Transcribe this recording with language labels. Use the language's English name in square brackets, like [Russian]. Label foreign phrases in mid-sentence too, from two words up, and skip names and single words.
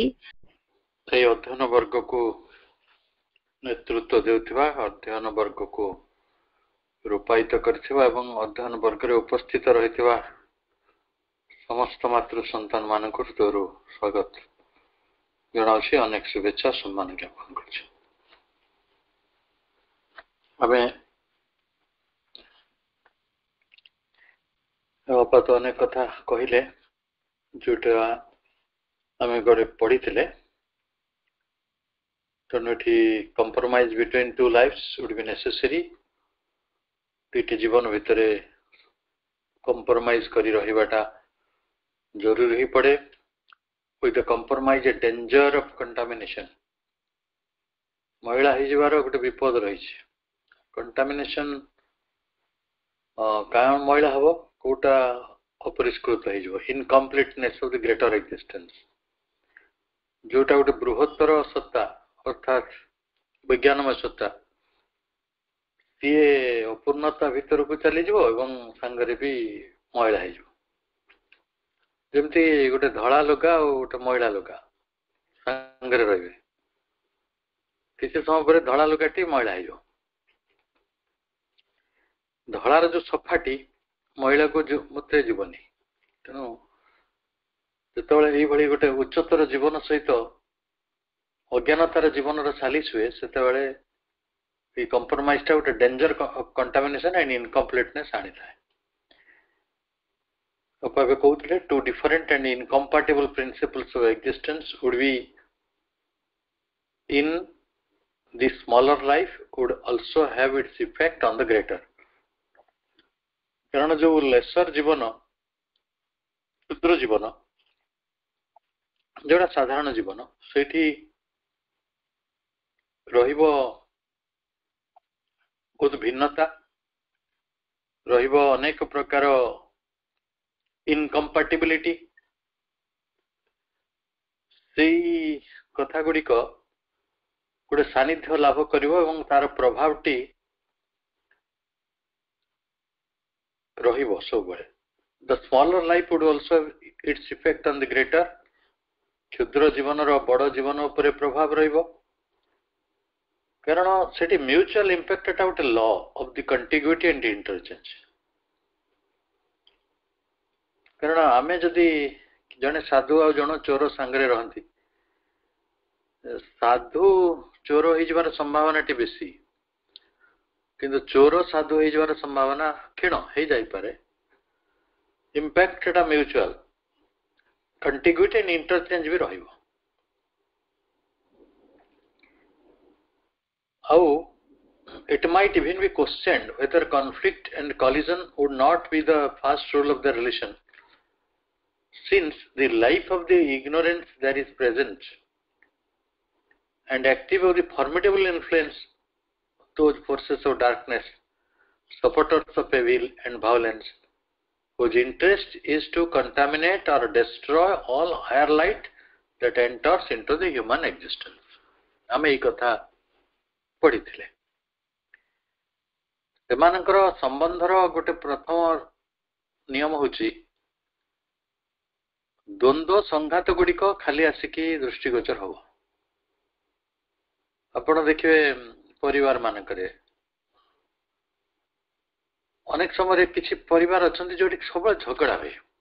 [Odia] এই ଅଧ୍ୟୟନ ବର୍ଗକୁ ନେତୃତ୍ୱ ଦେଉଥିବା, ଅଧ୍ୟୟନ ବର୍ଗକୁ ରୂପାୟିତ କରିଥିବା ଏବଂ ଅଧ୍ୟୟନ ବର୍ଗରେ ଉପସ୍ଥିତ ରହିଥିବା ସମସ୍ତ ମାତୃ ସନ୍ତାନ ମାନଙ୍କୁ ହୃଦୟରୁ ସ୍ୱାଗତ ଜଣାଉଛି, ଅନେକ ଶୁଭେଚ୍ଛା ସମ୍ମାନ ଜ୍ଞାପନ କରୁଛି। ଆମେ ଅପା ତ ଅନେକ କଥା କହିଲେ, ଯୋଉଟା ଆମେ ଗୋଟେ ପଢିଥିଲେ। ତେଣୁ ଏଠି [English] compromise between two lives would be necessary। [Odia] ଦୁଇଟି ଜୀବନ ଭିତରେ compromise କରି ରହିବାଟା ଜରୁରୀ ହିଁ ପଡେ। [English] with the compromise a danger of contamination। [Odia] ମହିଳା ହେଇଯିବାର ଗୋଟେ ବିପଦ ରହିଛି। contamination କାରଣ ମହିଳା ହବ, କୋଉଟା ଅପରିଷ୍କୃତ ହେଇଯିବ। [English] incompleteness of the greater existence। [Odia] ଯୋଉଟା ଗୋଟେ ବୃହତ୍ତର ସତ୍ତା ଅର୍ଥାତ ବିଜ୍ଞାନମୟ ସତ୍ତା, ସିଏ ଅପୂର୍ଣ୍ଣତା ଭିତରକୁ ଚାଲିଯିବ ଏବଂ ସାଙ୍ଗରେ ବି ମଇଳା ହେଇଯିବ। ଯେମିତି ଗୋଟେ ଧଳା ଲୁଗା ଆଉ ଗୋଟେ ମଇଳା ଲୁଗା ସାଙ୍ଗରେ ରହିବେ, କିଛି ସମୟ ପରେ ଧଳା ଲୁଗାଟି ମଇଳା ହେଇଯିବ। ଧଳାର ଯୋଉ ସଫାଟି ମଇଳାକୁ ମତେ ଯିବନି। ତେଣୁ ଯେତେବେଳେ ଏଇଭଳି ଗୋଟେ ଉଚ୍ଚତର ଜୀବନ ସହିତ ଅଜ୍ଞାନତାର ଜୀବନର ସାଲିସ ହୁଏ, ସେତେବେଳେ এই compromiseଟା ଗୋଟେ [English] danger of contamination and incompleteness [Odia] ଆଣିଥାଏ। ଅପା କହୁଥିଲେ [English] two different and incompatible principles of existence would be in the smaller life would also have its effect on the greater। [Odia] କାରଣ ଯୋଉ ଲେସର ଜୀବନ, କ୍ଷୁଦ୍ର ଜୀବନ, ଯୋଉଟା ସାଧାରଣ ଜୀବନ, ସେଇଠି ରହିବ ବହୁତ ଭିନ୍ନତା, ରହିବ ଅନେକ ପ୍ରକାର ଇନକମ୍ପାଟିବିଲିଟି। ସେଇ କଥା ଗୁଡ଼ିକ ଗୋଟେ ସାନ୍ନିଧ୍ୟ ଲାଭ କରିବ ଏବଂ ତାର ପ୍ରଭାବଟି ରହିବ ସବୁବେଳେ। [English] The smaller life would also have its effect on the greater। [Odia] କ୍ଷୁଦ୍ର ଜୀବନର ବଡ଼ ଜୀବନ ଉପରେ ପ୍ରଭାବ ରହିବ, କାରଣ ସେଠି [English] mutual impact [Odia] ଗୋଟେ [English] law of the contiguity and interchange. [Odia] କାରଣ ଆମେ ଯଦି ଜଣେ ସାଧୁ ଆଉ ଜଣେ ଚୋର ସାଙ୍ଗରେ ରହନ୍ତି, ସାଧୁ ଚୋର ହେଇଯିବାର ସମ୍ଭାବନାଟି ବେଶୀ, କିନ୍ତୁ ଚୋର ସାଧୁ ହେଇଯିବାର ସମ୍ଭାବନା କ୍ଷୀଣ ହେଇଯାଇପାରେ। ଇମ୍ପାକ୍ଟ ସେଟା ମ୍ୟୁଚୁଆଲ, [English] contiguity and interchange [Odia] ବି ରହିବ। [English] ଆଉ it might even be questioned whether conflict and collision would not be the first rule of the relation, since the life of the ignorance that is present and active of the formidable influence of those forces of darkness, supporters of evil and violence, whose interest is to contaminate or destroy all higher light that enters into the human existence। [Odia] ଆମେ এই କଥା ପଢିଥିଲେ। ସେମାନଙ୍କର ସମ୍ବନ୍ଧର ଗୋଟେ ପ୍ରଥମ ନିୟମ ହେଉଛି ଦ୍ୱନ୍ଦ୍ୱ ସଂଘାତ ଗୁଡ଼ିକ ଖାଲି ଆସିକି ଦୃଷ୍ଟିଗୋଚର ହବ। ଆପଣ ଦେଖିବେ ପରିବାର ମାନଙ୍କରେ ଅନେକ ସମୟରେ କିଛି ପରିବାର ଅଛନ୍ତି ଯୋଉଠି ସବୁବେଳେ ଝଗଡା ହୁଏ।